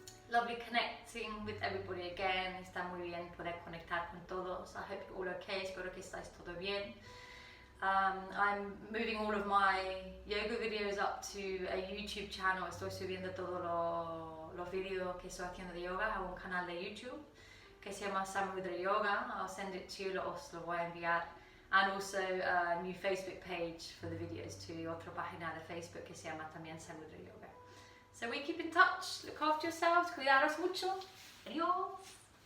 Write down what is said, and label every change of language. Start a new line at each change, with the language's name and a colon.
English: Lovely connecting with everybody again.
Spanish: Está muy bien poder conectar con todos.
English: I hope you're all okay.
Spanish: Espero que estáis todo bien.
English: I'm moving all of my yoga videos up to a YouTube channel.
Spanish: Estoy subiendo todos los videos que estoy haciendo de yoga a un canal de YouTube que se llama Samudra Yoga.
English: I'll send it to you,
Spanish: os lo voy a enviar.
English: And also a new Facebook page for the videos too.
Spanish: Otra página de Facebook que se llama también Samudra Yoga.
English: So we keep in touch. Look after yourselves.
Spanish: Cuidaros mucho.
English: Adiós.